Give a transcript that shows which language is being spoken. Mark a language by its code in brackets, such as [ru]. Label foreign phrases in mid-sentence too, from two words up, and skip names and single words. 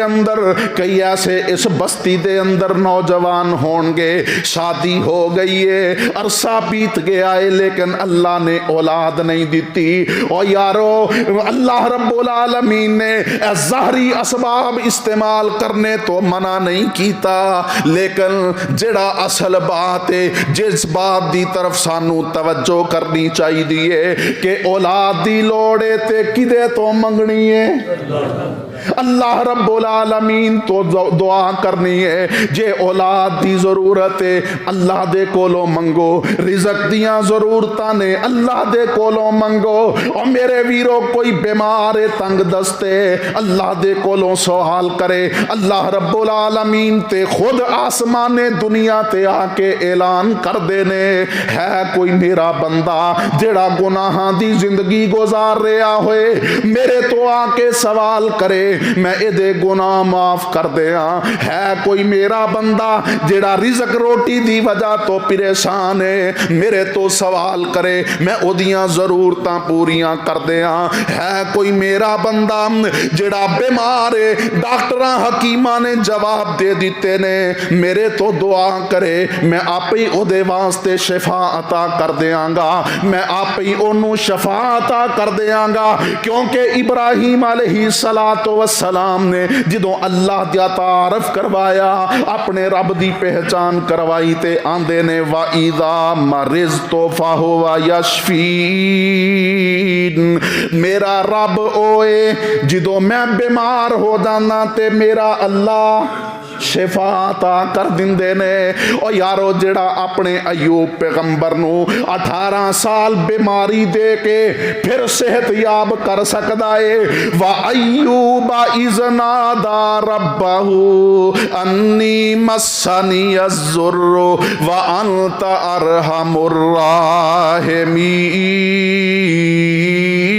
[pa] اندر کئی ایسے اس بستی دے اندر نوجوان ہون گے شادی ہو گئی ہے عرصہ بیت گیا ہے لیکن اللہ نے اولاد نہیں دیتی اور یارو اللہ رب العالمین نے ظاہری اسباب استعمال کرنے تو منع نہیں کیتا لیکن جڑا اصل بات ہے جس بات دی طرف سانو توجہ کرنی چاہیے کہ اولاد دی لوڑے تے کدے تو منگنی ہے اللہ رب العالمین تو دعا کرنی ہے جے اولاد دی ضرورت ہے اللہ دے کولوں منگو رزق دیاں ضرورتاں نے اللہ دے کولوں منگو اور میرے ویرو کوئی بیمار تنگ دستے اللہ دے کولوں سوال کرے اللہ رب العالمین تے خود آسمان دنیا تے آ کے اعلان کر دینے ہے کوئی میرا بندہ جڑا گناہاں دی زندگی گزار رہا ہوئے میرے تو آ کے سوال کرے میں ادے گناہ معاف کر دیا ہے کوئی میرا بندہ جڑا رزق روٹی دی وجہ تو پریشان ہے میرے تو سوال کرے میں ادیاں ضرورتاں پوریاں کر دیا ہے کوئی میرا بندہ جڑا بیمار ہے ڈاکٹراں حکیماں نے جواب دے دیتے نے میرے تو دعا کرے میں آپ ہی او دے واسطے شفا عطا کر دیاں گا میں آپ ہی انہوں شفا عطا کر دیاں گا کیونکہ ابراہیم علیہ السلام نے جدوں اللہ دیا تعارف کروایا اپنے رب دی پہچان کروائی تے آندے نے [ar] وَإِذَا مَرِضْتُ فَهُوَ [pa] يَشْفِينِ میرا رب اوئے جدوں میں بیمار ہو جانا تے میرا اللہ شفا عطا کر دیندے نے اور یارو جڑا اپنے ایوب پیغمبر نو 18 سال بیماری دے کے پھر صحت یاب کر سکدا ہے [ar] وَأَيُّوبَ إِذْ نَادَى رَبَّهُ أَنِّي مَسَّنِيَ الضُّرُّ وَأَنْتَ أَرْحَمُ الرَّاحِمِينَ